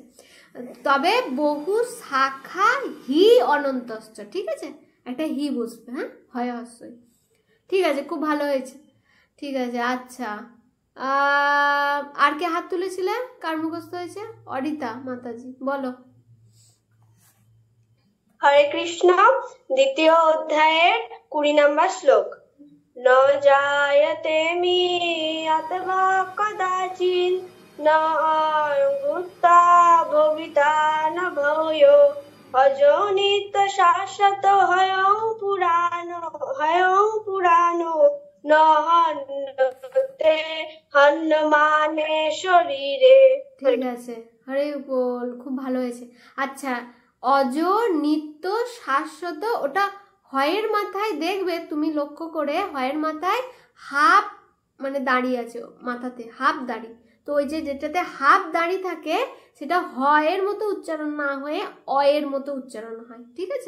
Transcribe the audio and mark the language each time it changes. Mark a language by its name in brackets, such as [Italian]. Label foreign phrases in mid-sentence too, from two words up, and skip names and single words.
[Bangla] তবে [Sanskrit] বহু শাখা হি অনন্তশ্চ, [Bangla] ঠিক আছে, একটা হি বসবে, হ্যাঁ, হয় হস্যই, ঠিক আছে, খুব ভালো হয়েছে, ঠিক আছে। আচ্ছা, আর কে হাত তুলেছিলে, কার মুখস্থ হয়েছে? অরিতা মাতাজি, বলো। হরে কৃষ্ণ, দ্বিতীয় অধ্যায়ের 20 নম্বর শ্লোক। [Sanskrit] न जायते म्रियत वा कदाचिन् न भूता भविता न भूयो अजो नित्य शाश्वत हयं पुराणो न हन्यते हन्यमाने শরীরে। [Bangla] ঠিক আছে, হরে বল, খুব ভালো হয়েছে। আচ্ছা, [Sanskrit] অজ নিত্য শাশ্বত, [Bangla] ওটা হয়ের মাথায় দেখবে তুমি লক্ষ্য করে, হয়ের মাথায় হাফ মানে দাঁড়িয়ে আছে, মাথাতে হাফ দাড়ি। তো ওই যে যেটাতে হাফ দাড়ি থাকে সেটা হয়ের মতো উচ্চারণ না হয়ে অয়ের মতো উচ্চারণ হয়, ঠিক আছে?